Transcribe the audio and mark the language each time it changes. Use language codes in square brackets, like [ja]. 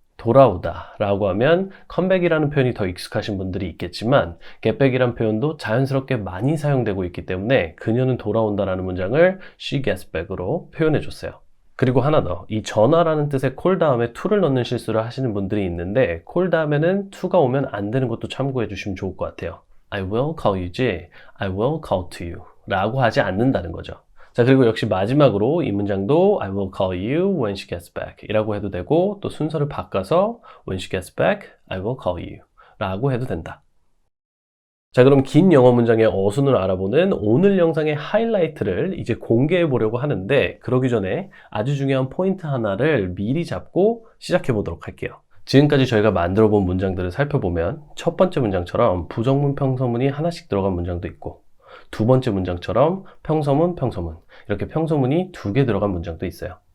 [ko] 돌아오다 라고 하면 컴백이라는 표현이 더 익숙하신 분들이 있겠지만 get back이라는 표현도 자연스럽게 많이 사용되고 있기 때문에 그녀는 돌아온다 라는 문장을 [en] she gets back [ko] 으로 표현해 줬어요. 그리고 하나 더, 이 전화라는 뜻의 call 다음에 to를 넣는 실수를 하시는 분들이 있는데 call 다음에는 to가 오면 안 되는 것도 참고해 주시면 좋을 것 같아요. [en] I will call you지 I will call to you [ko] 라고 하지 않는다는 거죠. 자, 그리고 역시 마지막으로 이 문장도 [en] I will call you when she gets back [ko] 이라고 해도 되고 또 순서를 바꿔서 [en] when she gets back, I will call you [ko] 라고 해도 된다. 자, 그럼 긴 영어 문장의 어순을 알아보는 오늘 영상의 하이라이트를 이제 공개해 보려고 하는데 그러기 전에 아주 중요한 포인트 하나를 미리 잡고 시작해 보도록 할게요. 지금까지 저희가 만들어 본 문장들을 살펴보면 첫 번째 문장처럼 부정문, 평서문이 하나씩 들어간 문장도 있고 두 번째 문장처럼 평서문, 평서문 이렇게 평서문이 2개 들어간 문장도 있어요.